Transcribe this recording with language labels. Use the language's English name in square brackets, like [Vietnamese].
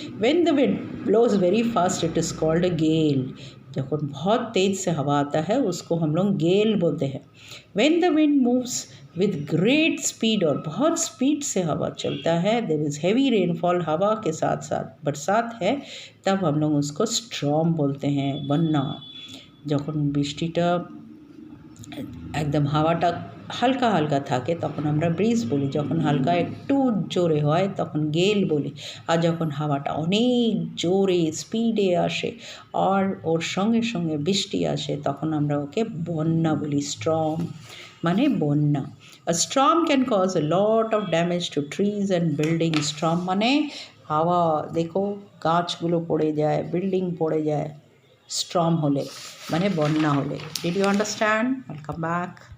[English] When the wind blows very fast it is called a gale. [Hindi] जब बहुत तेज़ से हवा आता है उसको हम लोग गेल बोलते हैं। [English] When the wind moves with great speed, [Hindi] और बहुत स्पीड से हवा चलता है, [English] there is heavy rainfall, [Hindi] हवा के साथ साथ बरसात है, तब हम लोग उसको स्ट्रॉम बोलते हैं, बन्ना। [Bangla] যখন বৃষ্টিটা একদম হাওয়াটা হালকা হালকা থাকে তখন আমরা ব্রিজ বলি, যখন হালকা একটু জোরে হয় তখন গেল বলি, আর যখন হাওয়াটা অনেক জোরে স্পিডে আসে আর ওর সঙ্গে সঙ্গে বৃষ্টি আসে তখন আমরা ওকে বন্যা বলি। স্ট্রম মানে বন্যা। [English] A storm can cause a lot of damage to trees and buildings. [Bangla] Storm মানে হাওয়া, দেখো গাছগুলো পড়ে যায়, বিল্ডিং পড়ে যায় স্ট্রম হলে, মানে বন্যা হলে। [English] Did you understand? I'll come back.